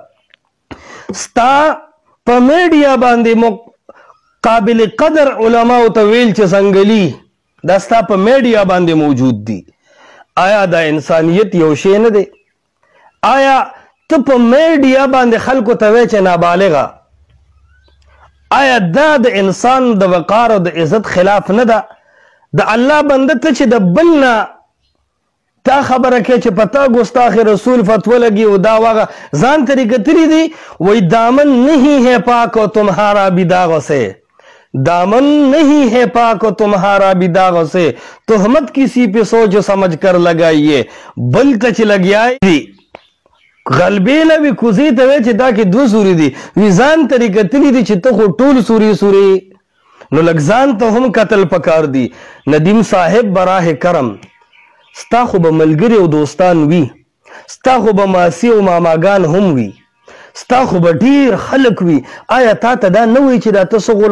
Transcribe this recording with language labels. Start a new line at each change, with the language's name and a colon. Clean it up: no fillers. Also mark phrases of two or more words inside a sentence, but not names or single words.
Pashto: ده ستا په میډیا باندې قابل قدر علماو ته ویل چې څنګلي دا ستا په میډیا باندې موجود دي آیا دا انسانیت یو شی نه دی آیا ته په میډیا باندې خلکو ته وایې چې نابالغه آیا دا د انسان د وقار او د عزت خلاف نه ده د الله بنده ته چې د بل نه تا خبره کوي چې په تا ګستاخ رسول فتوه لګي او دا واغه ځان ترې کتلي دي وایي
Urdu: دامن نہیں ہے پاک و تمہارا بھی داغ سے دامن نہیں ہے پاک و تمہارا بھی داغ سے تہمت کسی پہ سوچ سمجھ کر لگائیے
Pashto: بل ته چې لګیای غلبې نه وي کوزې ته وایي چې دا کې دوه سوري دي وي ځان ته یې کتلي دي چې ته خو ټول سوري نو لږ ځان ته هم کتل پکار دي ندیم صاحب براه کرم ستا خو به ملګري او دوستان وي ستا خو به ماسي او ماماګان هم وي ستا خو به ډېر خلک وي آیا تا ته دا نه وایي چې دا ته څه غول